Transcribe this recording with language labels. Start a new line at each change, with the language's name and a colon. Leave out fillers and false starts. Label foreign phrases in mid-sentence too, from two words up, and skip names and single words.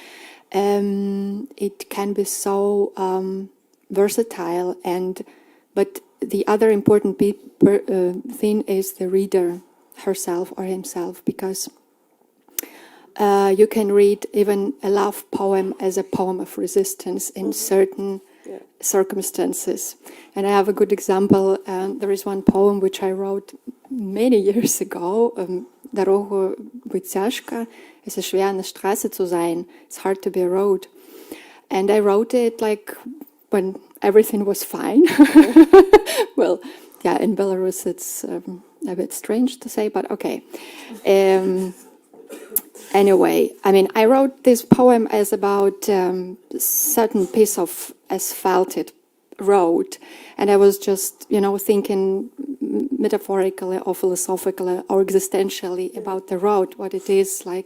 English: it can be so versatile, but the other important thing is the reader herself or himself, because you can read even a love poem as a poem of resistance in certain circumstances. And I have a good example. There is one poem which I wrote many years ago,
Belarusian: Дорогу быть тяжко,
German: es ist schwer, eine Straße zu sein,
English: it's hard to be a road. And I wrote it like when everything was fine. Well, yeah, in Belarus it's a bit strange to say, but okay. Anyway, I mean, I wrote this poem as about certain piece of asphalted road, and I was just, thinking metaphorically or philosophically or existentially about the road, what it is like.